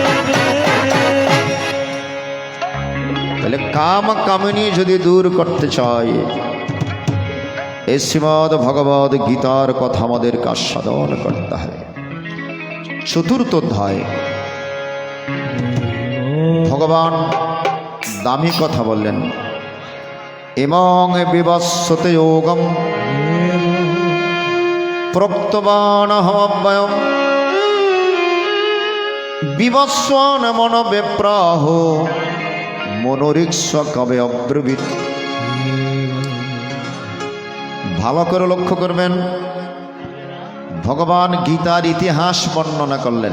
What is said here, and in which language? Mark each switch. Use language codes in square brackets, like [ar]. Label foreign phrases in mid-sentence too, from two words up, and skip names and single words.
[bn] তাহলে কাম কামিনী যদি দূর করতে চাই, এই শ্রীমদ্ ভগবদ গীতার কথা আমাদেরকে আস্বাদন করতে হবে। চতুর্থ অধ্যায় ভগবান দামি কথা বললেন, [sa] ইমং বিবস্বতে যোগম প্রক্তবানহমব্যয়ম বিবস্বন মন বিপ্রাহ মনোরিক্ষ কবে অব্রবীত। [bn] ভালো করে লক্ষ্য করবেন, ভগবান গীতার ইতিহাস বর্ণনা করলেন।